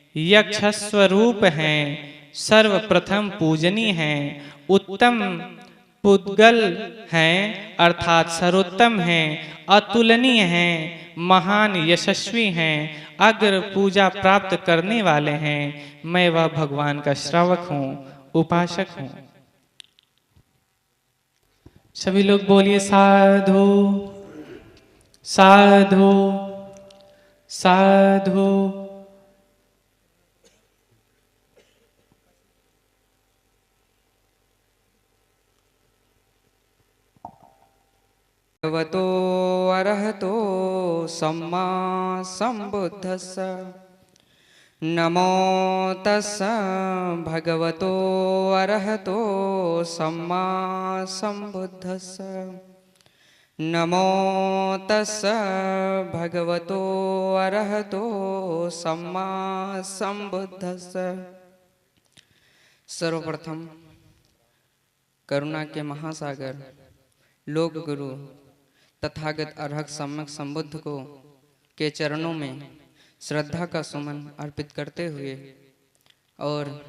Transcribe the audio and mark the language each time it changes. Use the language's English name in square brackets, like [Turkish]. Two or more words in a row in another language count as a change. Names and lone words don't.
[Hindi] यक्षस्वरूप हैं, सर्वप्रथम पूजनीय हैं, उत्तम पुद्गल हैं अर्थात सर्वोत्तम हैं, अतुलनीय हैं, महान यशस्वी हैं, अग्र पूजा प्राप्त करने वाले हैं। मैं वह भगवान का श्रावक हूँ, उपासक हूँ। सभी लोग बोलिए [Pali] साधु साधु साधु। भगवतो अरहतो सम्मा सम्बुद्धस्स नमो तस्स भगवतो अरहतो सम्मा सम्बुद्धस्स नमो तस्स भगवतो अरहतो सम्मा सम्बुद्धस्स। [Hindi] सर्वप्रथम करुणा के महासागर लोक गुरु तथागत अरहत सम्यक संबुद्ध को के चरणों में श्रद्धा का सुमन अर्पित करते हुए और